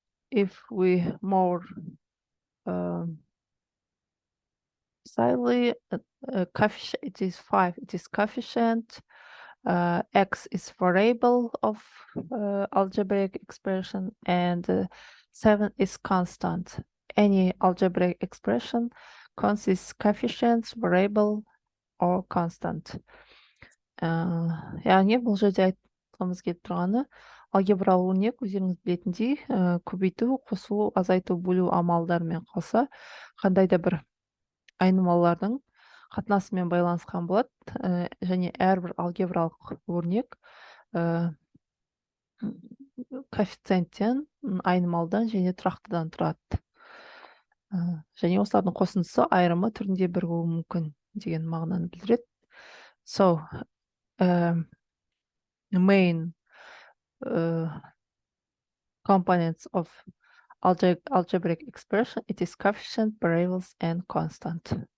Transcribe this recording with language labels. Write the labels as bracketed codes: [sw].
[en] If we more slightly, coefficient, it is 5, it is coefficient, x is variable of algebraic expression, and 7 is constant. Any algebraic expression consists coefficients, variable, or constant. [kk] Яғни бұл жерде айтқымыз келіп тұрғаны, алгебралық өрнек өздеріңіз білетіндей көбейту, қосу, азайту, бөлу амалдарымен қоса қандай да бір айнымалылардың қатынасымен байланысқан болады, және әрбір алгебралық өрнек коэффициенттен, айнымалдан және тұрақтыдан тұрады. Және осылардың қосындысы айырымы түрінде бірігуі мүмкін деген мағынаны білдіреді. [en] So, main components of algebraic expression, it is coefficient, variables, and constant.